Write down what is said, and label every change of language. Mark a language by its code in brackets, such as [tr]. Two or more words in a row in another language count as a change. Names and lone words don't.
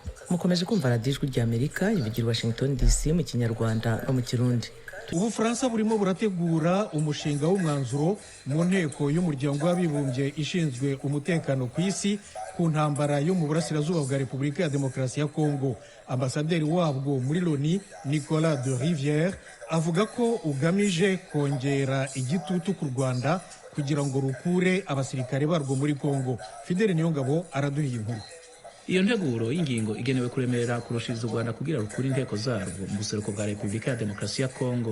[rw] Mukomeje kumva radiyo Ijwi ry'Amerika ivugira Washington DC mu Kinyarwanda no mu Kirundi. Ubufaransa burimo burategura umushinga w'umwanzuro mu nteko y'umuryango w'abibumbye ishinzwe umutekano ku isi ku ntambara yo mu burasirazuba bwa Repubulika ya Demokarasi ya Kongo. Ambasaderi wabwo muri Loni Nicolas de Rivière avuga ko ugamije kongera igitutu ku Rwanda kugira ngo rukure abasirikare barwo muri Kongo. Fidel Niyongabo araduhiye inkuru. [rn] Iyo nteguro y'ingingo igenewe kuremera kurushiriza u Rwanda kugira rukure inteko zarwo mu buseruko bwa Repubulika ya Demokarasi ya Kongo.